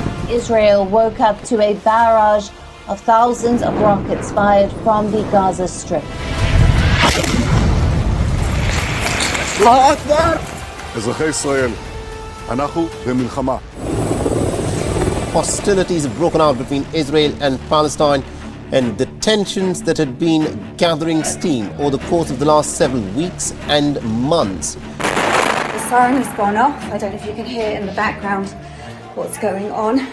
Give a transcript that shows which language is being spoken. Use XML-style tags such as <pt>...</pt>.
<en>Israel woke up to a barrage of thousands of rockets fired from the Gaza Strip.</en> <he>אזרחי ישראל, אנחנו במלחמה.</he> <en>Hostilities have broken out between Israel and Palestine, and the tensions that had been gathering steam over the course of the last several weeks and months. The siren has gone off. I don't know if you can hear in the background what's going on.</en>